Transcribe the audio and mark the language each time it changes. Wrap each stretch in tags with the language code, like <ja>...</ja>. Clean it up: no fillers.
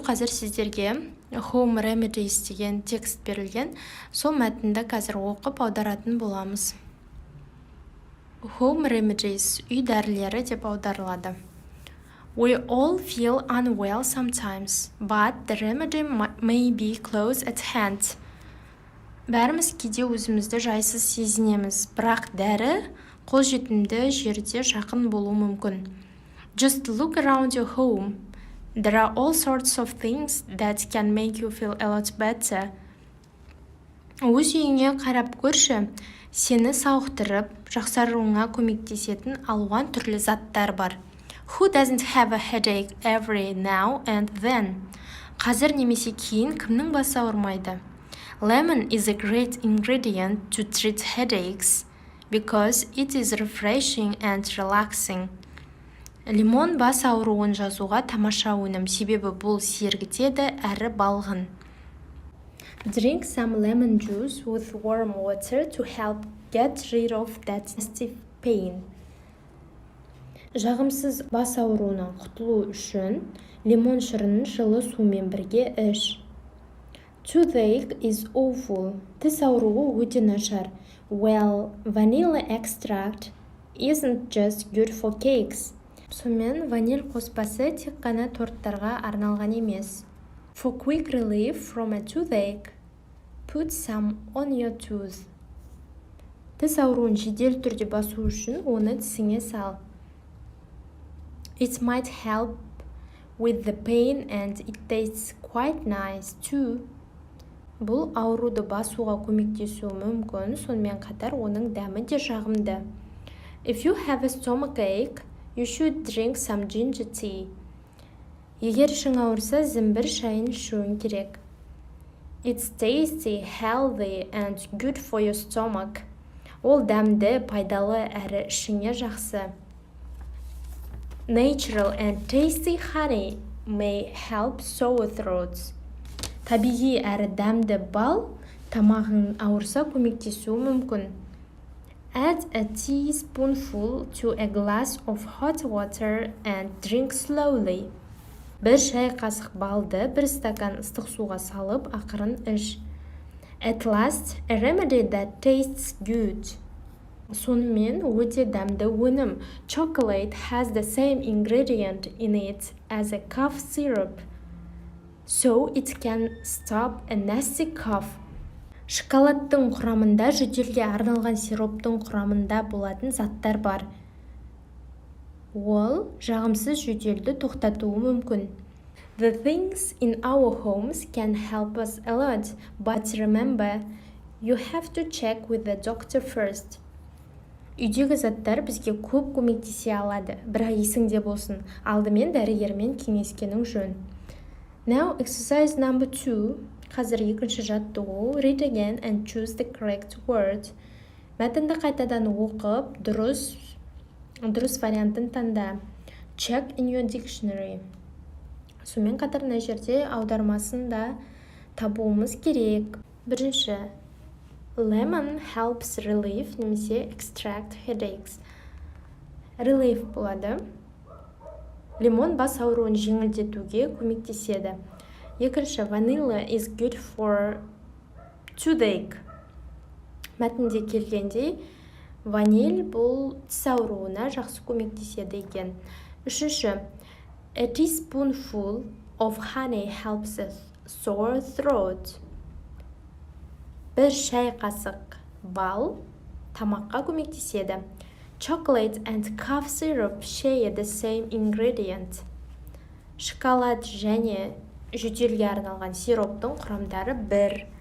<kk>Қазір сіздерге Home remedies деген текст берілген. Сол мәтінді қазір оқып аударатын боламыз. Home remedies үй дәрілері деп аударылады.</kk> <en>We all feel unwell sometimes, but the remedy may be close at hand.</en> <kk>Бәріміз кейде өзімізді жайсыз сезінеміз, бірақ дәрі қолжетімді жерде жақын болуы мүмкін.</kk> <en>Just look around your home. There are all sorts of things that can make you feel a lot better.</en> <kk>Өз үйіңе қарап көрші, сені сауықтырып, жақсаруыңа көмектесетін алуан түрлі заттар бар.</kk> <en>Who doesn't have a headache every now and then?</en> <kk>Қазір немесе кейін кімнің басы ауырмайды?</kk> <en>Lemon is a great ingredient to treat headaches because it is refreshing and relaxing.</en> <kk>Лимон бас ауруын жазуға тамаша өнім, себебі бұл сергітеді әрі балғын.</kk> <en>Drink some lemon juice with warm water to help get rid of that nasty pain.</en> <kk>Жағымсыз бас ауруынан құтылу үшін лимон шырынын жылы сумен бірге іш.</kk> <en>Toothache is awful.</en> <kk>Тіс ауруы өте нашар.</kk> <en>Well, vanilla extract isn't just good for cakes.</en> <kk>Сонымен ваниль қоспасы тек қана торттарға арналған емес.</kk> <en>For quick relief from a toothache, put some on your tooth.</en> <kk>Тіс ауруын жедел түрде басу үшін оны тісіңе сал.</kk> <en>It might help with the pain and it tastes quite nice too.</en> <kk>Бұл ауруды басуға көмектесуі мүмкін, сонымен қатар оның дәмі де жағымды.</kk> <en>If you have a stomachache, you should drink some ginger tea.</en> <kk>Егер ішің ауырса, зімбір шайын ішуің керек.</kk> <en>It's tasty, healthy and good for your stomach.</en> <kk>Ол дәмді, пайдалы әрі ішіңе жақсы.</kk> <en>Natural and tasty honey may help sore throats.</en> <kk>Табиғи әрі дәмді бал тамағың ауырса көмектесуі мүмкін.</kk> <en>Add a teaspoonful to a glass of hot water and drink slowly.</en> <kk>Бір шай қасық балды бір стакан ыстық суға салып, ақырын іш.</kk> <en>At last, a remedy that tastes good.</en> <kk>Сонымен өте дәмді өнім.</kk> <en>Chocolate has the same ingredient in it as a cough syrup, so it can stop a nasty cough.</en> <kk>Шоколадтың құрамында жөтелге арналған сироптың құрамында болатын заттар бар. Ол жағымсыз жөтелді тоқтатуы мүмкін.</kk> <en>The things in our homes can help us a lot, but remember, you have to check with the doctor first.</en> <kk>Үйдегі заттар бізге көп көмектесе алады, бірақ есіңде болсын, алдымен дәрігермен кеңескенің жөн.</kk> <en>Now, exercise number 2.</en> <kk>Қазір екінші жаттығу.</kk> <en>Read again and choose the correct word.</en> <kk>Мәтінді қайтадан оқып, дұрыс вариантын таңда.</kk> <en>Check in your dictionary.</en> <kk>Сонымен қатар мына жерде аудармасын да табуымыз керек. Бірінші.</kk> <en>Lemon helps relieve немесе extract headaches. Relief болады.</en> <kk>Лимон бас ауруын жеңілдетуге көмектеседі.</kk> <en>Екінші, vanilla is good for toothache.</en> <kk>Мәтінде келгендей, ваниль бұл тіс ауруына жақсы көмектеседі екен.</kk> <en>Үшінші, a teaspoonful of honey helps a sore throat.</en> <kk>Бір шай қасық бал тамаққа көмектеседі.</kk> <en>Chocolate and cough syrup share the same ingredient.</en> <kk>Шоколад және жөтелге арналған сироптың құрамдары бір.</kk>